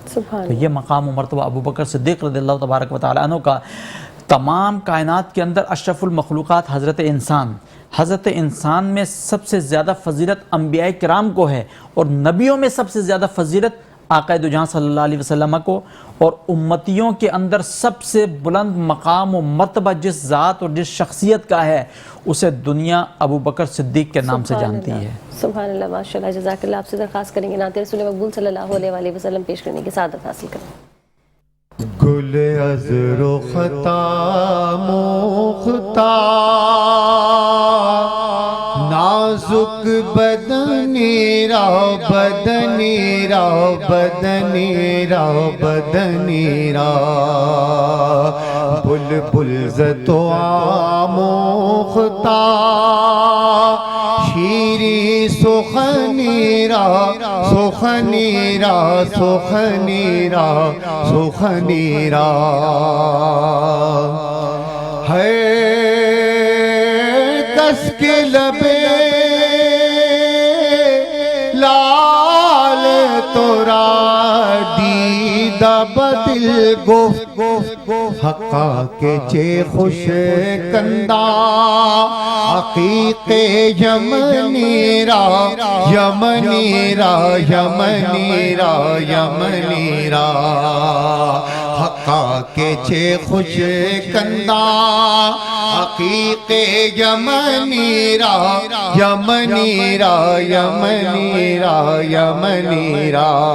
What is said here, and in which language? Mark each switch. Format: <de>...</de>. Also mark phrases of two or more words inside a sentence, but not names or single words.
<ur>تو یہ مقام و مرتبہ ابو بکر صدیق</ur> <ar>رضی اللہ تبارک و تعالیٰ عنہ</ar> <ur>کا، تمام کائنات کے اندر اشرف المخلوقات حضرت انسان میں سب سے زیادہ فضیلت انبیاء کرام کو ہے، اور نبیوں میں سب سے زیادہ فضیلت آقا دو جہاں</ur> <ar>صلی اللہ علیہ وسلم</ar> <ur>کو، اور امتیوں کے اندر سب سے بلند مقام و مرتبہ جس ذات اور جس شخصیت کا ہے، اسے دنیا ابو بکر صدیق کے نام سے جانتی ہے۔</ur> <ar>سبحان اللہ، ماشاء اللہ، جزاک اللہ۔</ar> <ur>آپ سے درخواست کریں گے نعت رسول مقبول</ur> <ar>صلی اللہ علیہ وآلہ وسلم</ar> <ur>پیش کرنے کی سعادت حاصل کریں۔</ur> <fa>گل عذر و خطا مختار، نازک بدنی را بدنی را بدنی را بدنی را، بلبل زد و آموختہ، شیری سخنی را سخنی را سخنی را سخنی را،</fa> <ur>ہے کس کے لبے</ur> <fa>لال تورا دیدہ بدل گفت حقا کے چے خوش کندہ، عقیق یمنی را یمنی را یمنی را یمنی را، حقا کے چے خوش کندہ، عقیق یمنی را یمنی را یمنی را یمنی را،</fa>